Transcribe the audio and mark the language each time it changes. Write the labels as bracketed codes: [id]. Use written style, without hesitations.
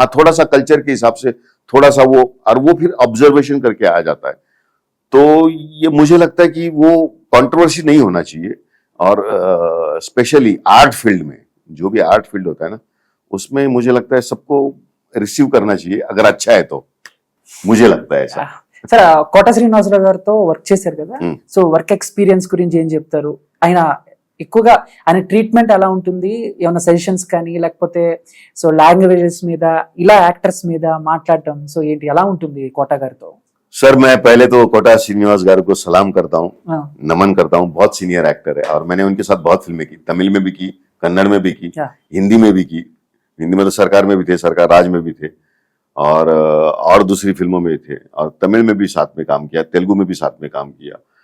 [hi] हाँ, थोड़ा सा कल्चर के हिसाब से थोड़ा सा वो, और वो फिर ऑब्जर्वेशन करके आ जाता है। तो ये मुझे लगता है कि वो कंट्रोवर्सी नहीं होना चाहिए, और स्पेशली आर्ट फील्ड में, जो भी आर्ट फील्ड होता है ना, उसमें मुझे लगता है सबको रिसीव करना चाहिए, अगर अच्छा है तो, मुझे लगता है ऐसा। [te] సార్ కోట శ్రీనివాసరావు గారితో వర్క్ చేశారు కదా, Hmm. సో వర్క్ ఎక్స్పీరియన్స్ గురించి ఏం చెప్తారు? ఆయన ఎక్కువగా ఆయన ట్రీట్మెంట్ ఎలా ఉంటుంది, ఏమైనా సజెషన్స్ కానీ, లేకపోతే సో లాంగ్వేజెస్ మీద, ఇలా యాక్టర్స్ మీద మాట్లాడటం, సో ఏంటి, ఎలా ఉంటుంది కోట గారితో? [hi] सर, मैं पहले तो कोटा श्रीनिवास गारू को सलाम करता हूँ, ఆ, नमन करता हूँ। बहुत सीनियर एक्टर है, और मैंने उनके साथ बहुत फिल्में की, तमिल में भी की, कन्नड़ में भी की, क्या? हिंदी में भी की। हिंदी में तो सरकार में भी थे, सरकार राज में भी थे, और दूसरी फिल्मों में भी थे, और तमिल में भी साथ में काम किया, तेलुगु में भी साथ में काम किया।